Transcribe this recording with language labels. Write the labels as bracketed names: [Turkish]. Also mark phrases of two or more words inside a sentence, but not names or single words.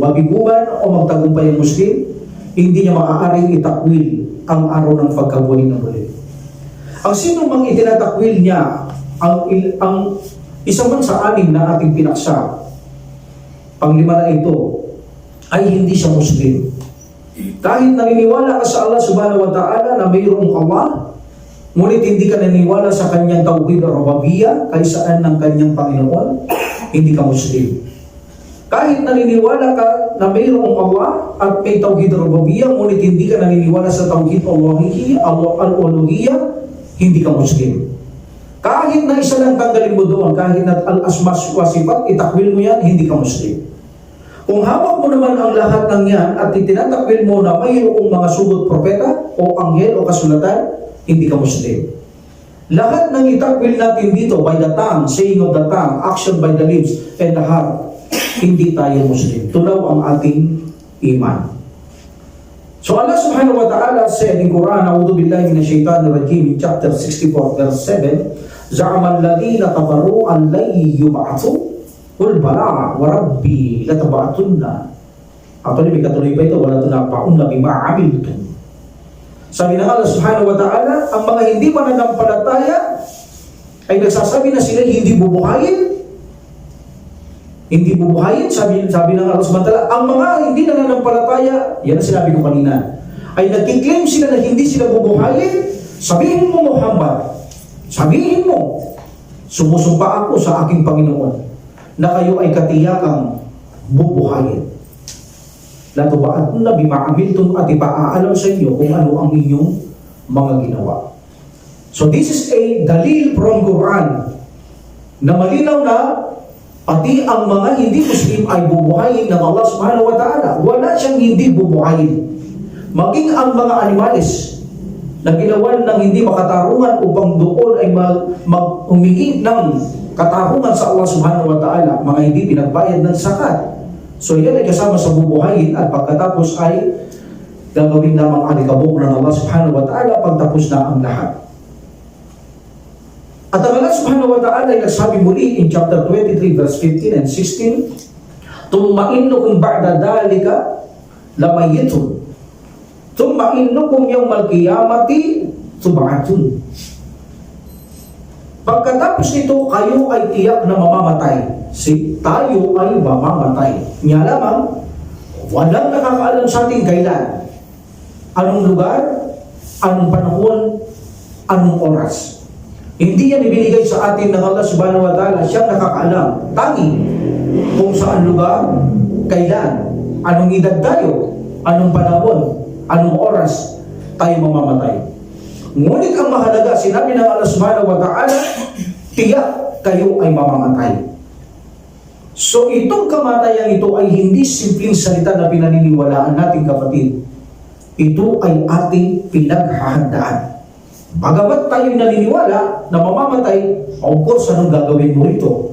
[Filipino] Mabigo man o magtagumpay ang Muslim, hindi niya maaaring itakwil ang araw ng pagkabuhay ng muli. Ang sino mang itinatakwil niya ang isa man sa anim na ating pinaksa, panglima na ito, ay hindi siya Muslim. Kahit naniniwala ka sa Allah [Arabic] سبحانه وتعالى [Filipino] na mayroong Allah, ngunit hindi ka naniniwala sa kanyang tauhid o rububiyya, kaysaan ng kanyang Panginoon, hindi ka Muslim. Kahit naniniwala ka na mayroong Allah at may tauhid o rububiyya, ngunit hindi ka naniniwala sa [Arabic] توحيد الألوهية, [Filipino] hindi ka Muslim. Kahit na isa lang tanggalin mo doon, kahit na [Arabic] الأسماء والصفات, [Filipino] itakwil mo yan, hindi ka Muslim. Kung hawak mo naman ang lahat ng yan at itinatakwil mo na mayroong mga sugot propeta o anghel o kasulatan, hindi ka Muslim. Lahat ng itakwil natin dito, [English] by the tongue, saying of the tongue, action by the lips and the heart, [Filipino] hindi tayo Muslim. Tunaw ang ating iman. So Allah [Arabic] سبحانه وتعالى [English] said in Quran, [Arabic] أعوذ بالله من الشيطان الرجيم, [English] in chapter 64 verse 7, [Arabic] زعم الذين كفروا أن لن يبعثوا قل بلى وربي لتبعثن. [Filipino] Actually, may katuloy pa ito, [Arabic] ثم لتنبؤن بما عملتم. [Filipino] Sabi ng Allah [Arabic] سبحانه وتعالى, [Filipino] ang mga hindi mananampalataya ay nagsasabi na sila hindi bubuhayin. Hindi bubuhayin, sabi ng Allah [Arabic] سبحانه وتعالى, [Filipino] ang mga hindi nananampalataya, yan ang sinabi ko kanina, ay nagkiklaim sila na hindi sila bubuhayin. Sabihin mo, Muhammad, sabihin mo, sumusumpa ako sa aking Panginoon na kayo ay katiyakang bubuhayin. [Arabic] لتنبؤن بما عملتم, [Filipino] at ipaalam sa inyo kung ano ang inyong mga ginawa. [English] So this is a dalil from Quran [Filipino] na malinaw na pati ang mga hindi Muslim ay bubuhayin ng Allah [Arabic] سبحانه وتعالى. [Filipino] Wala siyang hindi bubuhayin. Maging ang mga animalis na ginawan ng hindi makatarungan upang doon ay humingi ng katarungan sa Allah [Arabic] سبحانه وتعالى, [Filipino] mga hindi pinagbayad ng zakat. So yan ay kasama sa bubuhayin at pagkatapos ay gagawin lamang alikabok ng Allah [Arabic] سبحانه وتعالى [Filipino] pagtapos na ang lahat. At ang Allah [Arabic] سبحانه وتعالى [Filipino] ay nagsabi muli [English] in chapter 23 verse 15 and 16, [Arabic] ثم إنكم بعد ذلك لميتون ثم إنكم يوم القيامة تبعثون. [Filipino] Pagkatapos nito, kayo ay tiyak na mamamatay. Tayo ay mamamatay. Nga lamang, walang nakakaalam sa ating kailan, anong lugar, anong panahon, anong oras. Hindi yan ibinigay sa atin ng Allah [Arabic] سبحانه وتعالى. [Filipino] Siyang nakakaalam. Tangi kung saan lugar, kailan, anong edad tayo, anong panahon, anong oras tayo mamamatay. Ngunit ang mahalaga, sinabi ng Allah [Arabic] سبحانه وتعالى, [Filipino] tiyak kayo ay mamamatay. So itong kamatayan ito ay hindi simpleng salita na pinaniniwalaan natin, kapatid. Ito ay ating pinaghahandaan. Bagamat tayo naniniwala na mamamatay, [English] of course, [Filipino] anong gagawin mo rito?